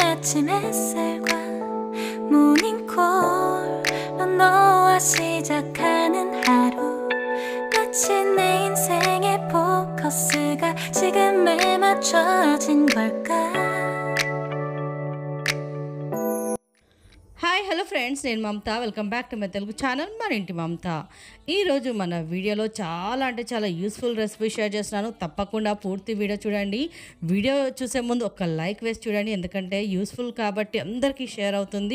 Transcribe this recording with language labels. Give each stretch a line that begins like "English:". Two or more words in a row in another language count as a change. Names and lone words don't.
Korean: 아침 햇살과 모닝콜로 너와 시작하는 하루 마치 내 인생의 포커스가 지금에 맞춰진 걸까
English: Hi hello friends,
Telugu: నేను మమత.
English: welcome back to my Telugu channel
Telugu: మన ఇంటి మమత. ఈరోజు మన వీడియోలో చాలా అంటే చాలా
English: useful recipe share
Telugu: చేస్తున్నాను. తప్పకుండా పూర్తి వీడియో చూడండి. వీడియో చూసే ముందు ఒక లైక్ వేసి చూడండి, ఎందుకంటే యూస్ఫుల్ కాబట్టి అందరికీ షేర్ అవుతుంది.